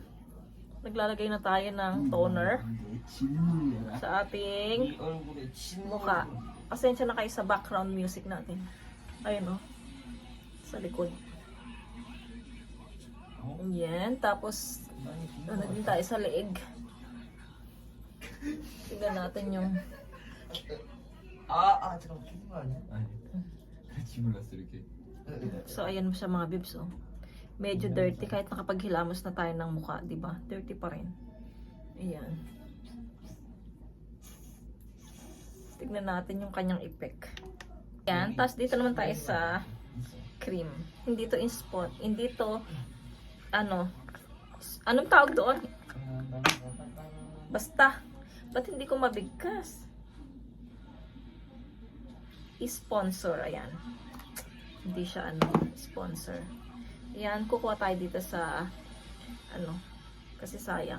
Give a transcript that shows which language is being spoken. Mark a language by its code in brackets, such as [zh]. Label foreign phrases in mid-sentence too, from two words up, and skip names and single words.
[tl] Naglalagay na tayo ng toner sa ating mukha. Pasensya na kayo sa background music natin. Ayun o. Sa likod. Ayan. Tapos, ano din tayo sa leeg. Tignan natin yung... [ko] 잠깐만 죽은 거 아니야? 같이 몰랐어 이렇게. [tl] So, ayan siya mga bibs, oh. Medyo dirty kahit nakapaghilamos na tayo ng mukha, di ba? Dirty pa rin. Ayan. Tignan natin yung kanyang effect. Ayan. Tapos dito naman tayo sa cream. Hindi to in spot. Hindi to, ano, anong tawag doon? Basta. Ba't hindi ko mabigkas? I-sponsor. Ayan. Hindi siya ano, sponsor. Ayan, kukuha tayo dito sa ano, kasi sayang.